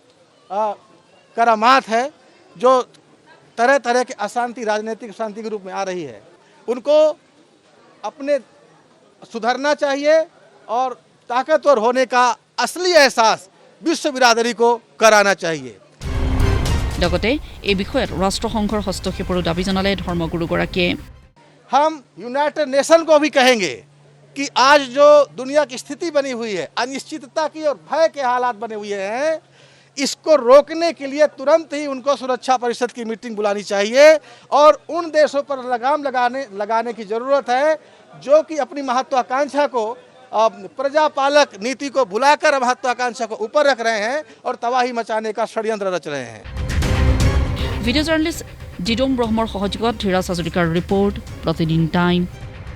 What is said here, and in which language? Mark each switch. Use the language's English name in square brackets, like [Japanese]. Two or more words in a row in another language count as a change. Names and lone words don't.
[Hindi] करामात है जो तरह तरह के अशांति राजनीतिक अशांति के रूप में आ रही है उनको अपने सुधरना चाहिए और ताकतवर होने का असली एहसास विश्व बिरादरी को कराना चाहिए [Assamese] লগতে এই বিষয়ত ৰাষ্ট্ৰসংঘৰ হস্তক্ষেপৰো দাবী জনালে ধৰ্মগুৰুগৰাকীয়ে [Hindi] हम यूनाइटेड नेशन को भी कहेंगे कि आज जो दुनिया की स्थिति बनी हुई है अनिश्चितता की और भय के हालात बने हुए हैं इसको रोकने के लिए तुरंत ही उनको सुरक्षा परिषद की मीटिंग बुलानी चाहिए और उन देशों पर लगाम लगाने की ज़रूरत है जो कि अपनी महत्वाकांक्षा को प्रजापालक नीति को भुलाकर महत्वाकांक्षा को ऊपर रख रहे हैं और तबाही मचाने का षड्यंत्र रच रहे हैं [English] video journalist [Assamese] জিডোম ব্ৰহ্মৰ সহযোগত ধীৰাজ হাজৰিকাৰ ৰিপৰ্ট প্ৰতিদিন টাইম